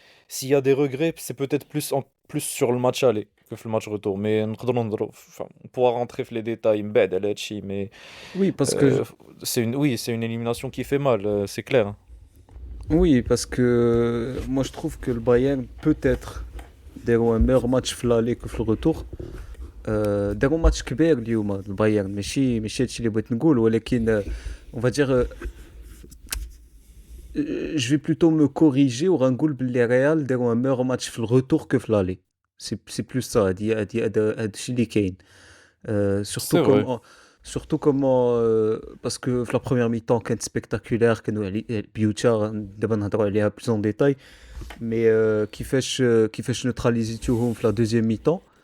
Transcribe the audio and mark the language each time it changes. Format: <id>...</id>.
<fr>S'il y a des regrets c'est peut-être plus sur le match aller que في le match retour, mais</fr> <ar>نقدروا نهضروا</ar> <fr>on pourra rentrer في les détails</fr> <ar>من بعد على هادشي.</ar> <fr>mais Oui, parce que c'est une élimination qui fait mal, c'est clair, hein. oui, parce que moi je trouve que le Bayern peut-être داروا un meilleur match في l'aller que في le retour.</fr> <ar>داروا ماتش كبير اليوم البايرن، ماشي هادشي اللي بغيت نقول، ولكن</ar> <fr>on va dire je vais plutôt me corriger</fr> <ar>وغنقول باللي ريال داروا</ar> <fr>un meilleur match</fr> <ar>في</ar> <fr>le retour que</fr> <ar>في l'aller.</ar> <fr>c'est plus ça.</fr> <ar>هادشي اللي كاين.</ar> <fr>surtout C'est vrai. surtout comment parce que في la première mi-temps كانت spectaculaire،</fr> <ar>كانوا بيوتا دابا نهضروا عليها</ar> <fr>plus en détail. mais</fr> <ar>كيفاش</ar> <fr>neutralisيتوهم في la deuxième mi-temps.</fr>